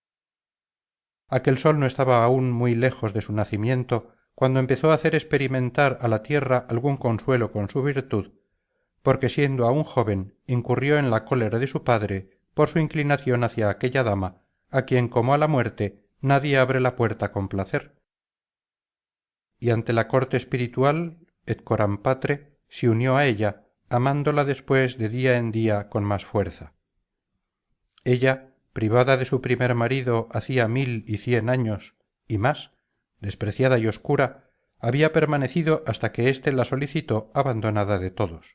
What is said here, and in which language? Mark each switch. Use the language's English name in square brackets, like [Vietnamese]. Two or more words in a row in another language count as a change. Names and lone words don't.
[Spanish] Aquel sol no estaba aún muy lejos de su nacimiento cuando empezó a hacer experimentar a la tierra algún consuelo con su virtud, porque siendo aún joven incurrió en la cólera de su padre por su inclinación hacia aquella dama, a quien como a la muerte nadie abre la puerta con placer. Y ante la corte espiritual, [Latin] et coram patre, [Spanish] se unió a ella, amándola después de día en día con más fuerza. Ella, privada de su primer marido hacía 1100 años y más, despreciada y oscura, había permanecido hasta que éste la solicitó abandonada de todos.